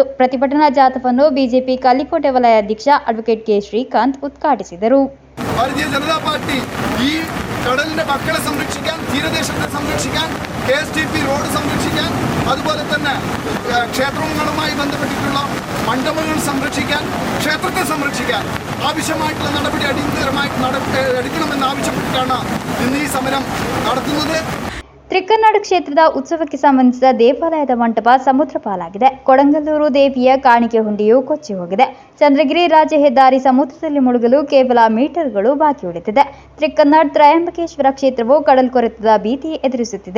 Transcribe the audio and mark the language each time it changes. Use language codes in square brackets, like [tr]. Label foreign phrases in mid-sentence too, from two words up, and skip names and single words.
[kn] ಪ್ರತಿಭಟನಾ ಜಾಥಾವನ್ನು ಬಿಜೆಪಿ ಕಲ್ಲಿಕೋಟೆ ವಲಯ ಅಧ್ಯಕ್ಷ ಅಡ್ವೊಕೇಟ್ ಕೆ ಶ್ರೀಕಾಂತ್ ಉದ್ಘಾಟಿಸಿದರು. [ml] ഭാരതീയ ജനതാ പാർട്ടി ഈ കടലിന്റെ മക്കളെ സംരക്ഷിക്കാൻ, തീരദേശത്തെ സംരക്ഷിക്കാൻ, KSTP റോഡ് സംരക്ഷിക്കാൻ, അതുപോലെ തന്നെ ക്ഷേത്രങ്ങളുമായി ബന്ധപ്പെട്ടിട്ടുള്ള മണ്ഡപങ്ങൾ സംരക്ഷിക്കാൻ, ക്ഷേത്രത്തെ സംരക്ഷിക്കാൻ ആവശ്യമായിട്ടുള്ള നടപടി അടിയന്തരമായി എടുക്കണമെന്ന് ആവശ്യപ്പെട്ടിട്ടാണ് ഇന്ന് ഈ സമരം നടത്തുന്നത്. [kn] ತ್ರಿಕರ್ನಾಡು ಕ್ಷೇತ್ರದ ಉತ್ಸವಕ್ಕೆ ಸಂಬಂಧಿಸಿದ ದೇವಾಲಯದ ಮಂಟಪ ಸಮುದ್ರ ಪಾಲಾಗಿದೆ. ಕೊಡಂಗಲ್ಲೂರು ದೇವಿಯ ಕಾಣಿಕೆ ಹುಂಡಿಯು ಕೊಚ್ಚಿ ಹೋಗಿದೆ. ಚಂದ್ರಗಿರಿ ರಾಜ್ಯ ಹೆದ್ದಾರಿ ಸಮುದ್ರದಲ್ಲಿ ಮುಳುಗಲು ಕೇವಲ ಮೀಟರ್ಗಳು ಬಾಕಿ ಉಳಿದಿದೆ. ತ್ರಿಕರ್ನಾಡು ತ್ರಯಂಬಕೇಶ್ವರ ಕ್ಷೇತ್ರವು ಕಡಲ್ಕೊರೆತದ ಭೀತಿ ಎದುರಿಸುತ್ತಿದೆ.